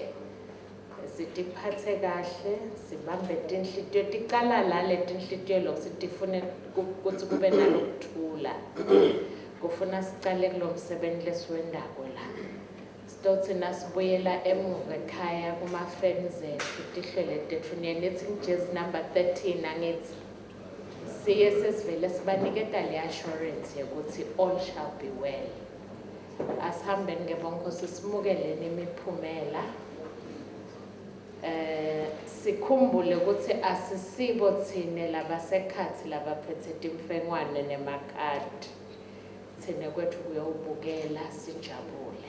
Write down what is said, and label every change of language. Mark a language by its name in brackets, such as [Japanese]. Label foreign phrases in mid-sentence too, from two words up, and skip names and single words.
[Swati] Sitiphathe kahle sibambe tinhlitiyo ticala la letinhlitiyo lokusitifune ukuthi kube nalokuthula kufuna sicale kulomsebenzi lesiwendako la sitothi nasibuyela emuva ekhaya kuma-fans ethu tihlele tethu nithi ngijezi number 13 angithi siye sesivele sibaniketa le assurance yokuthi [English] all shall be well. [Swati] Asihambeni ngebonkosi simukeleni imiphumela sikhumbule ukuthi asisibo thine labasekhathi labaphethe timfengwane nemakhadi thine kwethu kuyobukela sijabule.